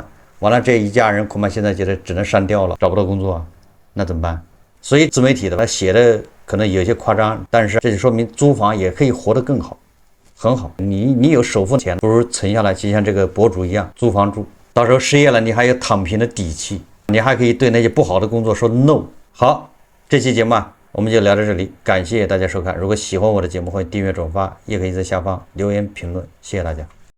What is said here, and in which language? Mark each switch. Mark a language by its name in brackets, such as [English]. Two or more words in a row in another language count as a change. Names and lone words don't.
[Chinese] 完了，這一家人恐怕現在覺得只能上吊了，找不到工作，那怎麼辦？所以自媒體的他寫的可能有些誇張，但是這就說明租房也可以活得更好，很好。你有首付錢，不如存下來，就像這個博主一樣租房住，到時候失業了，你還有躺平的底氣，你還可以對那些不好的工作說 no。好，這期節目我們就聊到這裡，感謝大家收看。如果喜歡我的節目，歡迎訂閱轉發，也可以在下方留言評論，謝謝大家。